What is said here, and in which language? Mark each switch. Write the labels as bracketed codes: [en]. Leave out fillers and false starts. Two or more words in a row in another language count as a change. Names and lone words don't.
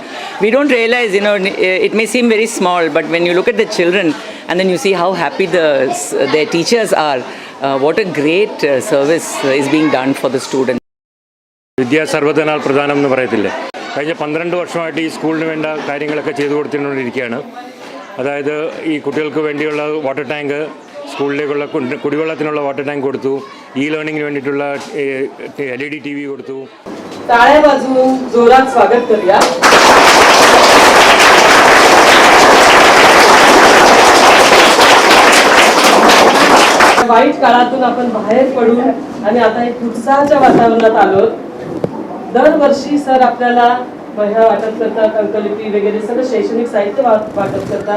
[en] We don't realize, it may seem very small, but when you look at the children and then you see how happy their teachers are, what a great service is being done for the students. [sa] വിദ്യാ സർവ്വധനാൽ പ്രധാനം [ml] എന്ന് പറയത്തില്ലേ. കഴിഞ്ഞ 12 വർഷമായിട്ട് ഈ സ്കൂളിന് വേണ്ട കാര്യങ്ങളൊക്കെ ചെയ്തു കൊടുത്തുകൊണ്ടിരിക്കുകയാണ്. അതായത് ഈ കുട്ടികൾക്ക് വേണ്ടിയുള്ള [en] water tank, [ml] സ്കൂളിലേക്കുള്ള കുടിവെള്ളത്തിനുള്ള [en] water tank [ml] കൊടുത്തു, ലേണിങ്ങിന് വേണ്ടിയിട്ടുള്ള [en] LED TV [ml] കൊടുത്തു. [mr] टाळ्या वाजवून जोरात स्वागत करूया. वाईट काळातून आपण बाहेर पडून आणि आता एक उत्साहाच्या वातावरणात आलो. दरवर्षी सर आपल्याला वह्या वाटप करतात, अंकलिपी वगैरे सगळं शैक्षणिक साहित्य वाटप करतात.